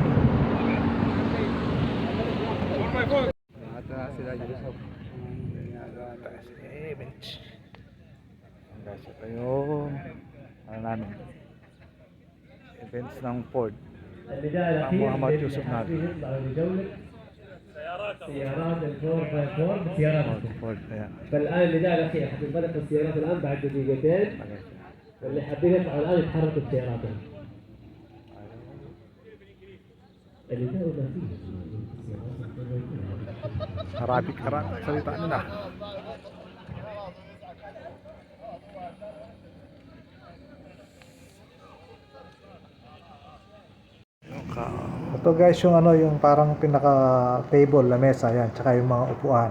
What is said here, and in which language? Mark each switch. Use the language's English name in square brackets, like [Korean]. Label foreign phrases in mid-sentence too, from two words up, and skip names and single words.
[Filipino] Lahat na sila Yusuf. Taas. Bench. Guys, ito yung ano namin. Events ng Ford. Ang Muhammad Yusuf natin. [Arabic] سيارات الفور باي فور بسياراتكم. [Filipino] Ford, ayan. [Arabic] فالان النداء الاخير حتنطلق السيارات الان بعد دقيقتين، واللي حابين يطلعوا الان يتحركوا بسياراتهم. النداء الاخير. [Filipino] Arabic salita nila. Ito guys yung ano, yung parang pinaka table na mesa yan, tsaka yung mga upuan.